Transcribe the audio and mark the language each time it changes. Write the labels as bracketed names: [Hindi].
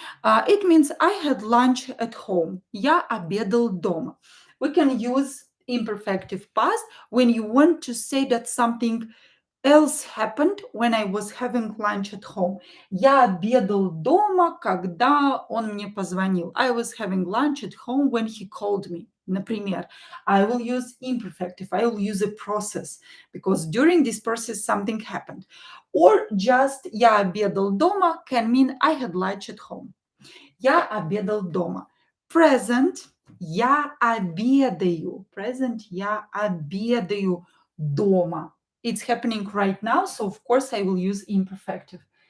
[English] It means I had lunch at home. [Russian] Я обедал дома. [English] We can use imperfective past when you want to say that something else happened when I was having lunch at home. [Russian] Я обедал дома, когда он мне позвонил. [English] I was having lunch at home when he called me. [Russian] Например, [English] I will use imperfective. I will use a process because during this process something happened. Or just [Russian] я обедал дома [English] can mean I had lunch at home. [Russian] Я обедал дома. Present я обедаю. Present я обедаю дома. [English] It's happening right now, so of course I will use imperfective.